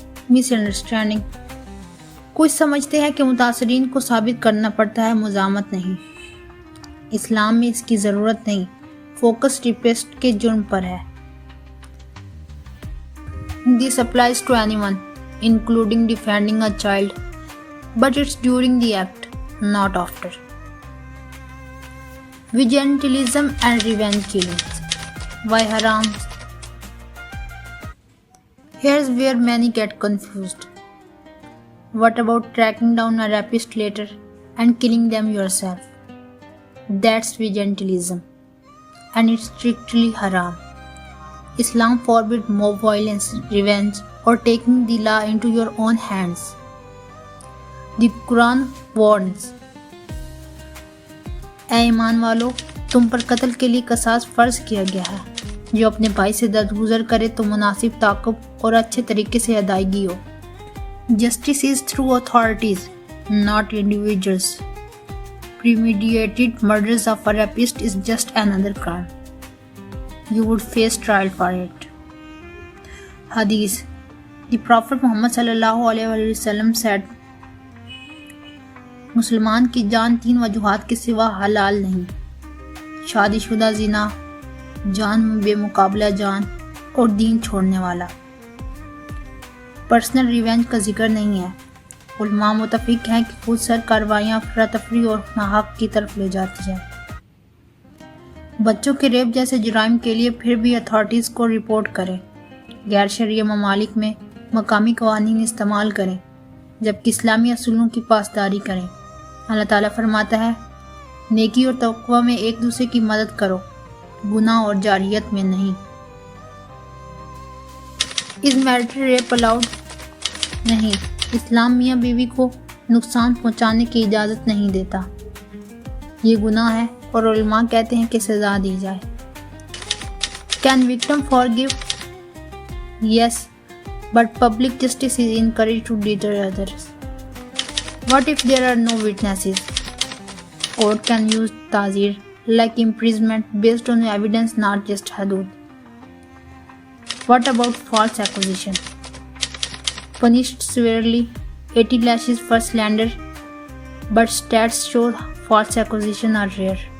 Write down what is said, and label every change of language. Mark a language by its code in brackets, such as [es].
[ur] مس understanding. کچھ سمجھتے ہیں کہ متاثرین کو ثابت کرنا پڑتا ہے، مزاحمت نہیں۔ اسلام میں اس کی ضرورت نہیں، فوکس ریپسٹ کے جرم پر ہے۔ [en] This applies to anyone, including defending a child, but it's during the act, not after. Vigilantism and revenge killings. Why haram? Here's where many get confused. What about tracking down a rapist later and killing them yourself? That's vigilantism, and it's strictly haram. Islam forbids mob violence, revenge, or taking the law into your own hands. The Quran warns, [ur] اے ایمان والو، تم پر قتل کے لیے قصاص فرض کیا گیا ہے، جو اپنے بھائی سے درگزر کرے تو مناسب تعاقب اور اچھے طریقے سے ادائیگی ہو۔ [en] Justice is through authorities, not individuals. Premeditated murders of a rapist is just another crime. You would face trial for it. Hadith. The Prophet Muhammad sallallahu alaihi wasallam said, [ur] مسلمان کی جان 3 وجوہات کے سوا حلال نہیں: شادی شدہ زنا، جان میں بے مقابلہ جان، اور دین چھوڑنے والا۔ پرسنل ریونج کا ذکر نہیں ہے۔ علماء متفق ہیں کہ خود سر کارروائیاں افراتفری اور ناحق کی طرف لے جاتی ہیں۔ بچوں کے ریپ جیسے جرائم کے لیے پھر بھی اتھارٹیز کو رپورٹ کریں، غیر شرعی ممالک میں مقامی قوانین استعمال کریں، جبکہ اسلامی اصولوں کی پاسداری کریں۔ اللہ تعالیٰ فرماتا ہے، نیکی اور تقوی میں ایک دوسرے کی مدد کرو، گناہ اور جارحیت میں نہیں۔ Is marital rape allowed? نہیں، اسلام میاں بیوی کو نقصان پہنچانے کی اجازت نہیں دیتا، یہ گناہ ہے اور علماء کہتے ہیں کہ سزا دی جائے۔ [en] Can victim forgive? Yes, but public justice is encouraged to deter others. What if there are no witnesses? Court can use ta'zir, like imprisonment, based on evidence, not just hudud. What about false accusation? Punished severely, 80 lashes for slander, but stats show false accusations are rare.